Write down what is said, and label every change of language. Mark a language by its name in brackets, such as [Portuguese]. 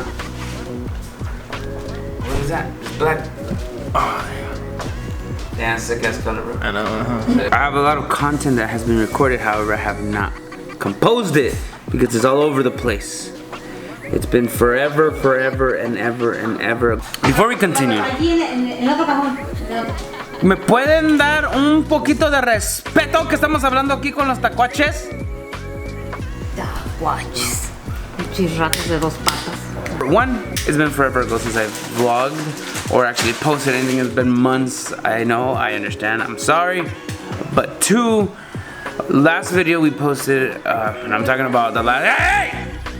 [English] What is that? It's black. Oh, yeah, sick ass color, bro. I know. I have a lot of content that has been recorded, however, I have not composed it because it's all over the place. It's been forever and ever. Before we continue, [Spanish] ¿me pueden dar un poquito de respeto que estamos hablando aquí con los tacuaches? Tacuaches. Chirratos de dos patas. [English] One, it's been forever ago since I've vlogged or actually posted anything. It's been months. I know, I understand, I'm sorry. But two, last video we posted, and I'm talking about the last, hey!